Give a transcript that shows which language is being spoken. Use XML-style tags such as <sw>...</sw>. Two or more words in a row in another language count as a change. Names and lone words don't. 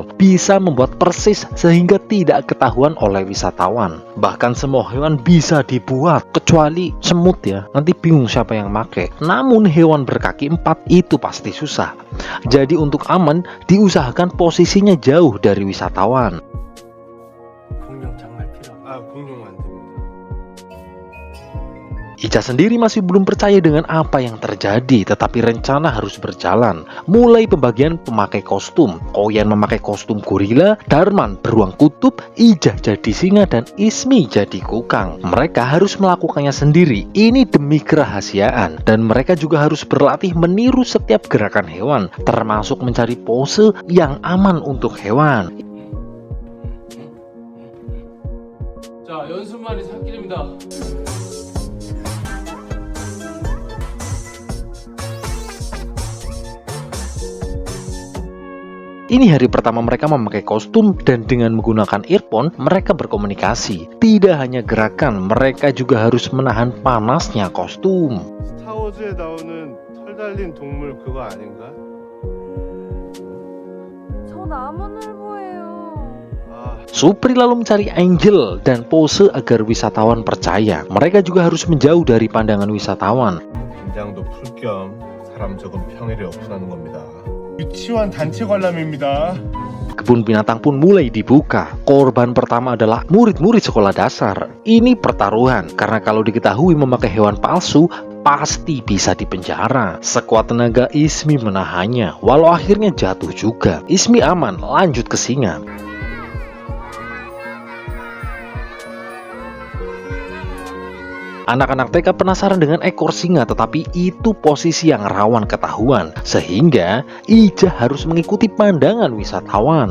<id>Bisa membuat persis sehingga tidak ketahuan oleh wisatawan. Bahkan semua hewan bisa dibuat, kecuali semut ya. Nanti bingung siapa yang make. Namun hewan berkaki 4 itu pasti susah. Jadi untuk aman, diusahakan posisinya jauh dari wisatawan.</id> <ko>공룡 안 됩니다.</ko> <id>Ijah sendiri masih belum percaya dengan apa yang terjadi, tetapi rencana harus berjalan. Mulai pembagian pemakai kostum, Koyan memakai kostum gorila, Darman beruang kutub, Ijah jadi singa, dan Ismi jadi kukang. Mereka harus melakukannya sendiri, ini demi kerahasiaan. Dan mereka juga harus berlatih meniru setiap gerakan hewan, termasuk mencari pose yang aman untuk hewan.</id> <ko>자, 연습만이 살길입니다.</ko> <id>Ini hari pertama mereka memakai kostum dan dengan menggunakan earphone mereka berkomunikasi. Tidak hanya gerakan, mereka juga harus menahan panasnya kostum.</id> <ko>스타워즈에 나오는 털 달린 동물 그거 아닌가? 저 나무늘보예요.</ko> <id>Supri lalu mencari Angel dan pose agar wisatawan percaya. Mereka juga harus menjauh dari pandangan wisatawan.</id> <ko>긴장도 풀 겸 사람 적은 평일에 오픈하는 겁니다. 유치원 단체 관람입니다.</ko> <id>Kebun binatang pun mulai dibuka. Korban pertama adalah murid-murid sekolah dasar. Ini pertaruhan, karena kalau diketahui memakai hewan palsu, pasti bisa dipenjara. Sekuat tenaga Ismi menahannya, walau akhirnya jatuh juga. Ismi aman, lanjut ke singa. Anak-anak TK penasaran dengan ekor singa, tetapi itu posisi yang rawan ketahuan, sehingga Ijah harus mengikuti pandangan wisatawan.</id>